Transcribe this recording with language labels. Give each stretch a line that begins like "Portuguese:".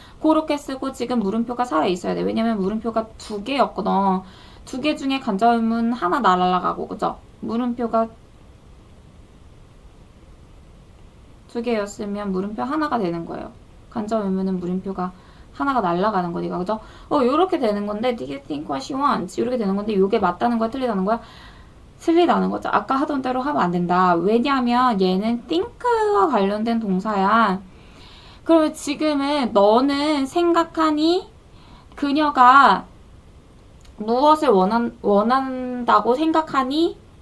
Korean: 그렇게 쓰고 지금 물음표가 살아있어야 돼. 왜냐면 물음표가 두 개였거든. 두 개 중에 간접의문 하나 날아가고, 그죠? 물음표가 두 개였으면 물음표 하나가 되는 거예요. 간접의문은 물음표가 하나가 날아가는 거니까, 그죠? 요렇게 되는 건데,
English: do you think what she wants?
Korean: 요렇게 되는 건데, 요게 맞다는 거야, 틀리다는 거야? 틀리다는 거죠. 아까 하던 대로 하면 안 된다. 왜냐면 얘는 think와 관련된 동사야. 그러면 지금은 너는 생각하니? 그녀가 무엇을 원한다고 생각하니?